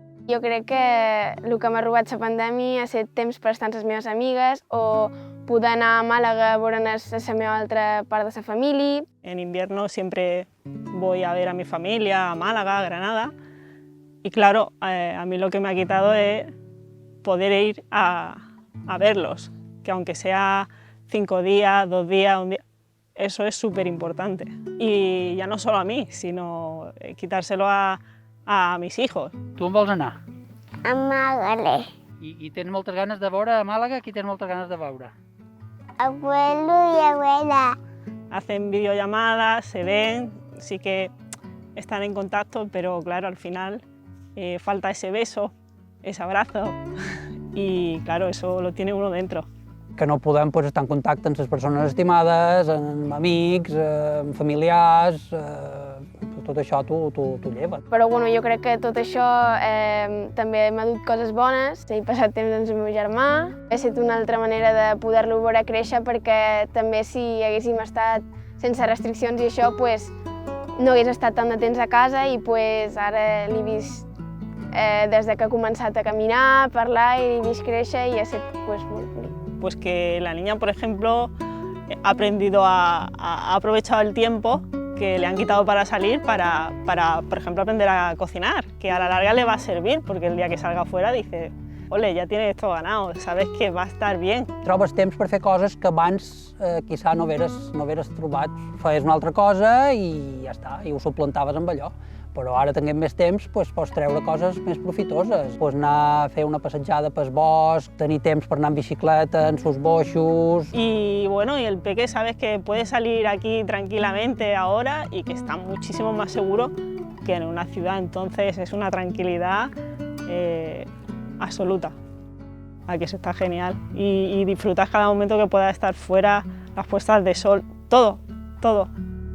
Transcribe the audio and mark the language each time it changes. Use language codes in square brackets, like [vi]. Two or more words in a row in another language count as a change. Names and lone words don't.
[ca] Jo crec que el que m'ha robat la pandèmia ha estat temps per estar amb les meves amigues o poder anar a Màlaga a veure la meva altra part de la família. [es] En invierno siempre voy a ver a mi familia, a Málaga, a Granada. Y claro, a mí lo que me ha quitado es poder ir a verlos, que aunque sea 5 días, 2 días, un día, eso es súper importante. Y ya no solo a mí, sino quitárselo a mis hijos. [ca] Tu on vols anar? [es] A Málaga. [ca] I tens moltes ganes de veure a Màlaga? Qui tens moltes ganes de veure? [es] Abuelo y abuela. Hacen videollamadas, se ven, sí que están en contacto, pero claro, al final falta ese beso, ese abrazo y claro, eso lo tiene uno dentro. [ca] Que no podem estar en contacte amb les persones estimades, amb amics, amb familiars, tot això t'ho lleva. Però bueno, jo crec que tot això també m'ha dut coses bones. He passat temps amb el meu germà. Ha estat una altra manera de poder-lo veure créixer perquè també si haguéssim estat sense restriccions i això, pues, no hagués estat tant de temps a casa i pues, ara l'he vist des que ha començat a caminar, a parlar i l'he vist créixer i ha estat pues, molt bonic. [es] Pues que la niña, por ejemplo, ha aprendido ha aprovechado el tiempo que le han quitado para salir para, por ejemplo, aprender a cocinar, que a la larga le va a servir, porque el día que salga afuera dice, ole, ja tienes esto ganado, sabes que va a estar bien. [ca] Trobes temps per fer coses que abans quizà no hagueres trobat. Feies una altra cosa i ja està, i ho suplantaves amb allò. Però ara tenint més temps pots treure coses més profitoses. Pots anar a fer una passejada pel bosc, tenir temps per anar en bicicleta, en sus boixos. [es] Y bueno, y el peque sabes que puede salir aquí tranquilamente ahora y que está muchísimo más seguro que en una ciudad, entonces es una tranquilidad absoluta. Aquí eso está genial y disfrutas cada momento que puedas estar fuera, las puestas de sol, todo, todo.